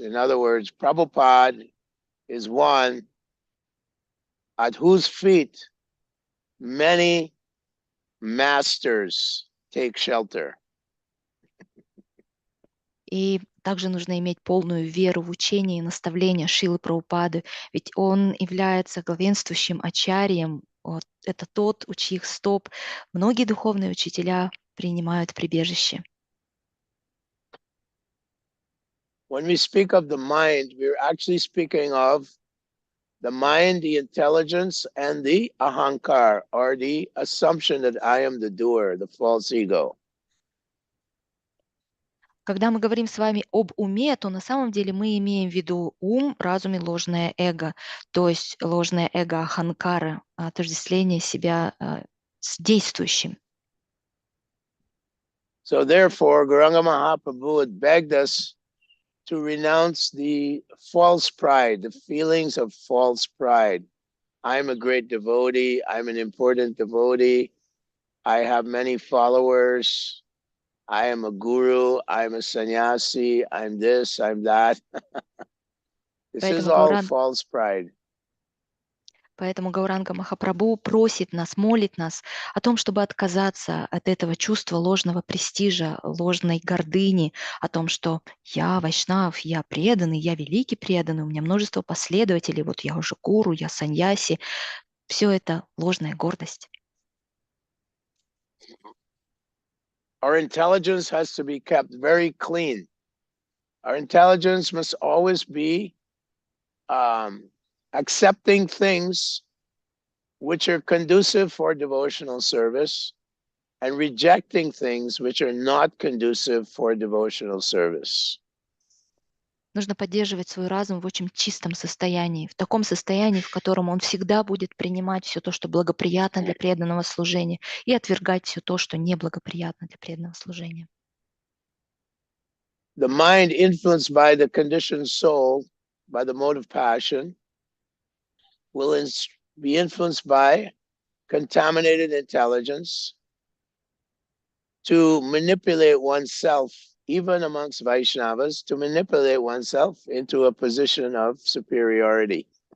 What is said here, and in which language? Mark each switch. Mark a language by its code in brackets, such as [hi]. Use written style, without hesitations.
[en] In other words, Prabhupada is one at whose feet many masters take shelter. [ru] И также нужно иметь полную веру в учение и наставления Шрилы Прабхупады, ведь он является главенствующим ачарьем. Это тот, у чьих стоп многие духовные учителя принимают прибежище. [en] When we speak of the mind, we're actually speaking of the mind, the intelligence, and the ahankar, or the assumption that I am the doer, the false ego. [ru] Когда мы говорим с вами об уме, то на самом деле мы имеем в виду ум, разум и ложное эго, то есть ложное эго аханкара, отождествление себя с действующим. [en] So therefore, Gauranga Mahaprabhu had begged us to renounce the false pride, the feelings of false pride. I'm a great devotee, I'm an important devotee, I have many followers, I am a guru, I'm a sannyasi, I'm this, I'm that. This is all false pride. [ru] Поэтому Гауранга Махапрабху просит нас, молит нас о том, чтобы отказаться от этого чувства ложного престижа, ложной гордыни, о том, что я вайшнав, я преданный, я великий преданный, у меня множество последователей, вот я уже гуру, я саньяси. Все это ложная гордость. [en] Our intelligence has to be kept very clean. Our intelligence must always be accepting things which are conducive for devotional service and rejecting things which are not conducive for devotional service. [ru] Нужно поддерживать свой разум в очень чистом состоянии, в таком состоянии, в котором он всегда будет принимать все то, что благоприятно для преданного служения, и отвергать все то, что неблагоприятно для преданного служения. [en] The mind influenced by the conditioned soul, by the mode of passion, will be influenced by contaminated intelligence to manipulate oneself, even amongst Vaishnavas, to manipulate oneself into a position of superiority.